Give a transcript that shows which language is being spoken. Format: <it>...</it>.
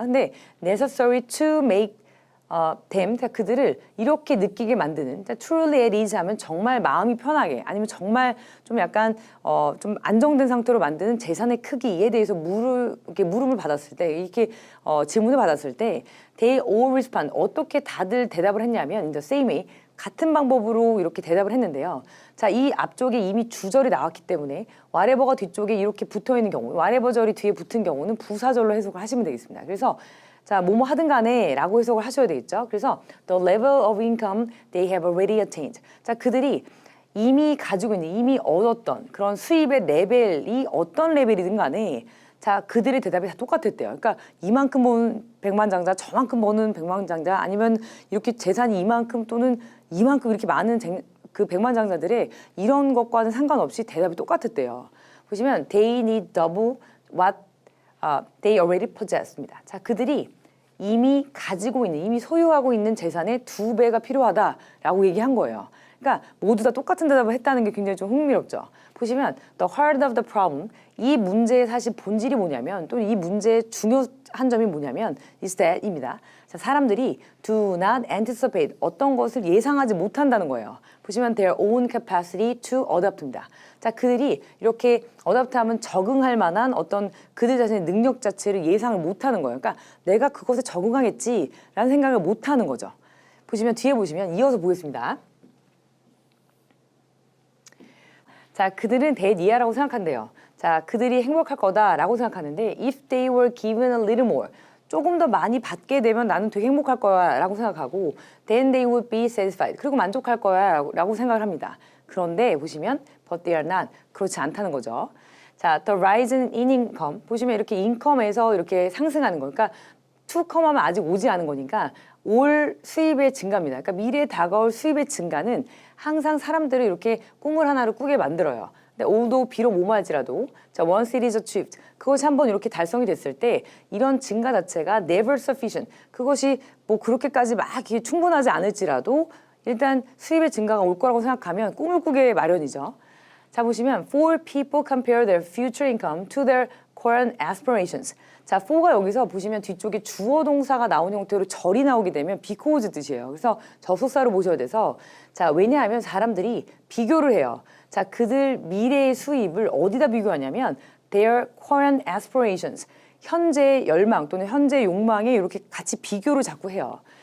<ko>근데</ko> <en>necessary to make them,</en> <ko>그들을 이렇게 느끼게 만드는,</ko> <en>truly at ease</en> <ko>하면 정말 마음이 편하게, 아니면 정말 좀 약간 좀 안정된 상태로 만드는 재산의 크기에 대해서 물음을 받았을 때, 이렇게 질문을 받았을 때</ko> <en>they all respond,</en> <ko>어떻게 다들 대답을 했냐면</ko> <en>in the same way,</en> <ko>같은 방법으로 이렇게 대답을 했는데요. 자, 이 앞쪽에 이미 주절이 나왔기 때문에 whatever가 뒤쪽에 이렇게 붙어 있는 경우, whatever절이 뒤에 붙은 경우는 부사절로 해석을 하시면 되겠습니다. 그래서 자, 뭐뭐 하든 간에 라고 해석을 하셔야 되겠죠. 그래서</ko> <en>the level of income they have already attained.</en> <ko>자, 그들이 이미 가지고 있는, 이미 얻었던 그런 수입의 레벨이 어떤 레벨이든 간에 자, 그들의 대답이 다 똑같았대요. 그러니까 이만큼 버는 백만장자, 저만큼 버는 백만장자, 아니면 이렇게 재산이 이만큼 또는 이만큼 이렇게 많은 그 백만장자들의 이런 것과는 상관없이 대답이 똑같았대요. 보시면</ko> <en>they need double what they already possess입니다.</en> <ko>자, 그들이 이미 가지고 있는, 이미 소유하고 있는 재산의 2배가 필요하다라고 얘기한 거예요. 그러니까 모두 다 똑같은 대답을 했다는 게 굉장히 좀 흥미롭죠. 보시면</ko> <en>the heart of the problem,</en> <ko>이 문제의 사실 본질이 뭐냐면, 또 이 문제의 중요한 점이 뭐냐면 is that입니다. 자, 사람들이</ko> <en>do not anticipate,</en> <ko>어떤 것을 예상하지 못한다는 거예요. 보시면</ko> <en>their own capacity to adapt입니다.</en> <ko>자, 그들이 이렇게 어답트하면 적응할 만한 어떤 그들 자신의 능력 자체를 예상을 못하는 거예요. 그러니까 내가 그것에 적응하겠지라는 생각을 못하는 거죠. 보시면 뒤에 보시면 이어서 보겠습니다. 자, 그들은 대니아라고 생각한대요. 자, 그들이 행복할 거다라고 생각하는데</ko> <en>if they were given a little more,</en> <ko>조금 더 많이 받게 되면 나는 되게 행복할 거야 라고 생각하고</ko> <en>then they would be satisfied,</en> <ko>그리고 만족할 거야 라고 생각을 합니다. 그런데 보시면</ko> <en>but they are not,</en> <ko>그렇지 않다는 거죠. 자,</ko> <en>the rise in income,</en> <ko>보시면 이렇게 인컴에서 이렇게 상승하는 거, 그러니까 to come 하면 아직 오지 않은 거니까 올 수입의 증가입니다. 그러니까 미래에 다가올 수입의 증가는 항상 사람들을 이렇게 꿈을 하나를 꾸게 만들어요. 근데 although 비록 뭐말지라도 자,</ko> <en>once it is achieved,</en> <ko>그것이 한번 이렇게 달성이 됐을 때 이런 증가 자체가</ko> <en>never sufficient,</en> <ko>그것이 뭐 그렇게까지 막 충분하지 않을지라도 일단 수입의 증가가 올 거라고 생각하면 꿈을 꾸게 마련이죠. 자, 보시면</ko> <en>for people compare their future income to their current aspirations.</en> <ko>자, for가 여기서 보시면 뒤쪽에 주어 동사가 나오는 형태로 절이 나오게 되면 because 뜻이에요. 그래서 접속사로 보셔야 돼서 자, 왜냐하면 사람들이 비교를 해요. 자, 그들 미래의 수입을 어디다 비교하냐면</ko> <en>their current aspirations,</en> <ko>현재의 열망 또는 현재의 욕망에 이렇게 같이 비교를 자꾸 해요.</ko>